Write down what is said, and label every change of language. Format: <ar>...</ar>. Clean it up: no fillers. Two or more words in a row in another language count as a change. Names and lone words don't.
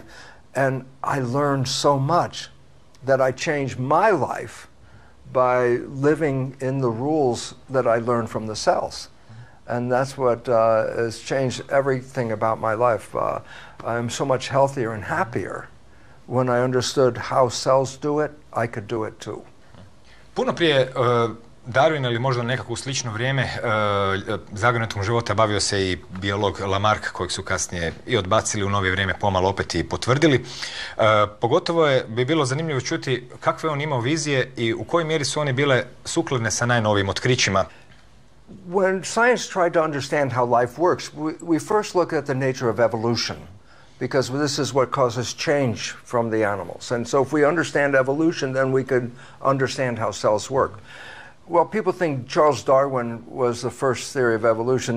<en>And I learned so much that I changed my life by living in the rules that I learned from the cells. And that's what has changed everything about my life. I'm so much healthier and happier when I understood how cells do it, I could do it too.</en> <hr>Puno prije Darwina ili možda nekako u slično vrijeme zagonetom života bavio se i biolog Lamarck, kojeg su kasnije i odbacili, u novije vrijeme pomalo opet i potvrdili. Pogotovo bi bilo zanimljivo čuti kakve on imao vizije i u kojoj mjeri su one bile sukladne sa najnovijim otkrićima.</hr> <en>When science tried to understand how life works, we first look at the nature of evolution, because this is what causes change from the animals. And so if we understand evolution, then we could understand how cells work. Well, people think Charles Darwin was the first theory of evolution.</en>